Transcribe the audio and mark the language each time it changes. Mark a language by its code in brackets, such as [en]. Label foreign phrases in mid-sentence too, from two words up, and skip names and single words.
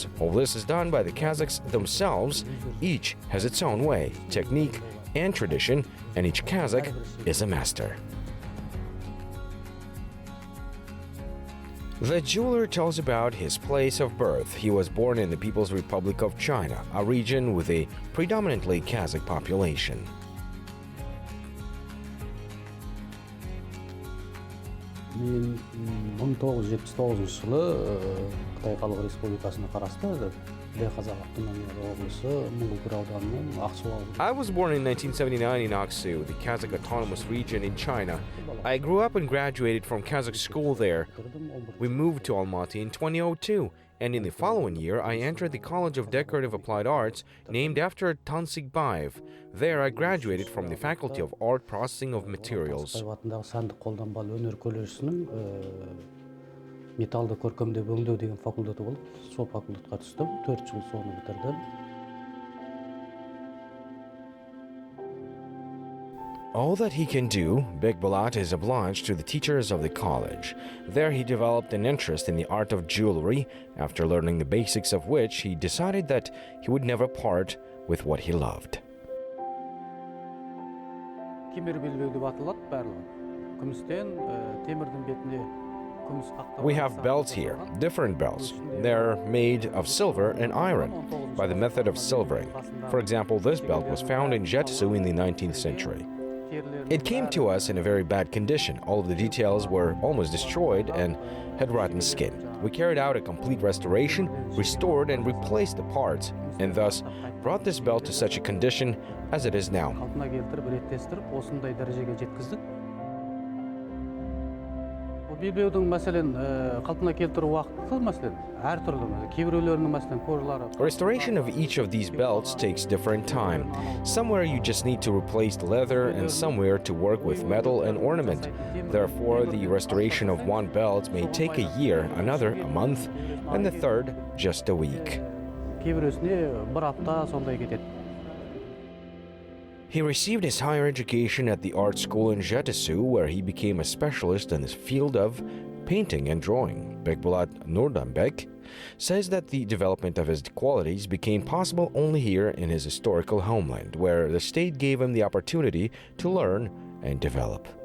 [en] All this is done by the Kazakhs themselves. Each has its own way, technique, and tradition, and each Kazakh is a master. The jeweler tells about his place of birth. He was born in the People's Republic of China, a region with a predominantly Kazakh population. [kk] Мен 1979 жылы Қытай Халық Республикасына қарасты Қазақ автономиялы облысы Мыңғылкөл ауданының Ақсу ауылы. [en] I was born in 1979 in Aksu, the Kazakh Autonomous Region in China. I grew up and graduated from Kazakh school there. We moved to Almaty in 2002, and in the following year I entered the College of Decorative Applied Arts named after Tansikbayev. There I graduated from the Faculty of Art Processing of Materials. [kk] Сәндік қолданбалы өнер колледжінің металды көркемдеп өңдеу деген факультеті болды. Сол факультетқа түстім, 4 жыл соны бітірдім. [en] All that he can do, Bekbolat is obliged to the teachers of the college. There he developed an interest in the art of jewelry, after learning the basics of which he decided that he would never part with what he loved. [kk] Кемер белбеу деп аталады барлығы. Күмістен, темірдің бетіне күміс қақтап. [en] We have belts here, different belts. They're made of silver and iron by the method of silvering. For example, this belt was found in Jetsu in the 19th century. It came to us in a very bad condition. All of the details were almost destroyed and had rotten skin. We carried out a complete restoration, restored and replaced the parts, and thus brought this belt to such a condition as it is now. [kk] Қалпына келтіріп, реттестіріп, осындай дәрежеге жеткіздік. Белбеудің мәселен қалпына келтіру уақыты мәселен әртүрлі. Кейбіреулерінің мәселен кожалары. [en] Restoration of each of these belts takes different time. Somewhere you just need to replace the leather and somewhere to work with metal and ornament. Therefore, the restoration of one belt may take a year, another a month, and the third just a week. [kk] Кейбіреусіне бір апта сондай кетеді. [en] He received his higher education at the art school in Jetesu, where he became a specialist in the field of painting and drawing. Bekbolat Nurdanbek says that the development of his qualities became possible only here in his historical homeland, where the state gave him the opportunity to learn and develop.